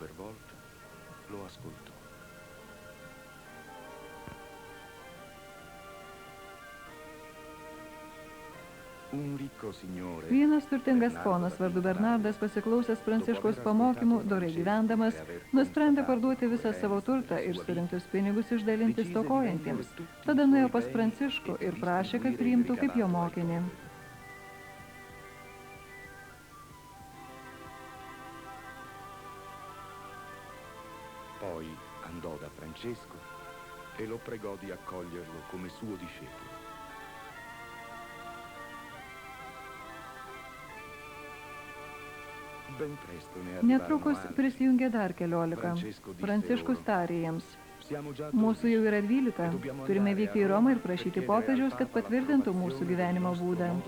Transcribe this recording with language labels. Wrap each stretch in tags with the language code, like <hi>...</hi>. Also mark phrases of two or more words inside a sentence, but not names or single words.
<lt>Vienas turtingas ponas vardu Bernardas, pasiklausęs Pranciškaus pamokymų, dorai gyvendamas, nusprendė parduoti visą savo turtą ir surinktus pinigus išdalinti stokojantiems. Tada nuėjo pas Pranciškų ir prašė, kad priimtų kaip jo mokinį.</lt> <it>Poi andò da Francesco e lo pregò di accoglierlo come suo discepolo.</it> <lt>Netrukus prisijungė dar 14. Pranciškus tarė jiems: mūsų jau yra 12, turime vykti į Romą ir prašyti popiežiaus, kad patvirtintų mūsų gyvenimo būdą.</lt>